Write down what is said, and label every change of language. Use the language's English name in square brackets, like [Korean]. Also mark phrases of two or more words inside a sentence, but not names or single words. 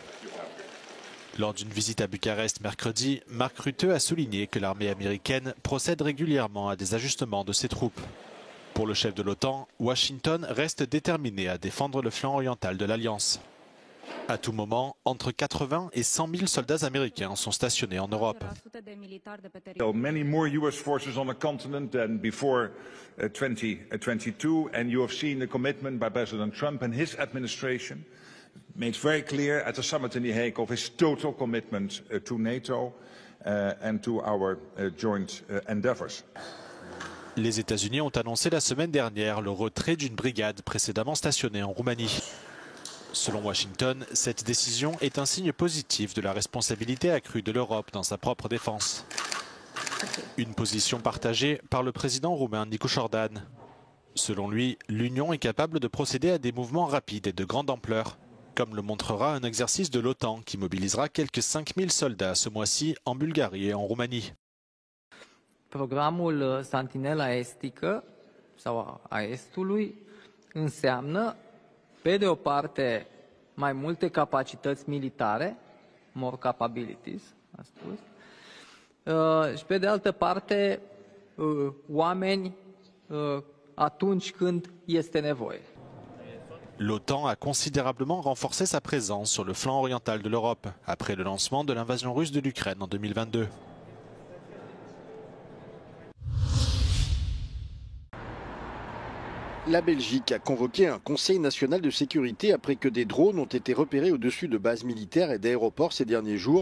[French] Lors d'une visite à Bucarest mercredi, Mark Rutte a souligné que l'armée américaine procède régulièrement à des ajustements de ses troupes. Pour le chef de l'OTAN, Washington reste déterminé à défendre le flanc oriental de l'Alliance. À tout moment, entre 80 et 100 000 soldats américains sont stationnés en Europe. [English] Many more US forces on the continent than before 2022, and you have seen the commitment by President Trump and his administration made very clear at the summit in The Hague of his total commitment to NATO and to our joint endeavors. [French] Les États-Unis ont annoncé la semaine dernière le retrait d'une brigade précédemment stationnée en Roumanie. Selon Washington, cette décision est un signe positif de la responsabilité accrue de l'Europe dans sa propre défense. Une position partagée par le président roumain Nicu Jordan. Selon lui, l'Union est capable de procéder à des mouvements rapides et de grande ampleur, comme le montrera un exercice de l'OTAN qui mobilisera quelques 5000 soldats ce mois-ci en Bulgarie et en Roumanie. [Romanian] Programul Sentinela Estică sau a Estului înseamnă, pe de o parte, mai multe capacități militare, [English] more capabilities, [Romanian] a spus, și pe de altă parte, oameni atunci când este nevoie. [French] L'OTAN a considérablement renforcé sa présence sur le flanc oriental de l'Europe après le lancement de l'invasion russe de l'Ukraine en 2022. La Belgique a convoqué un conseil national de sécurité après que des drones ont été repérés au-dessus de bases militaires et d'aéroports ces derniers jours.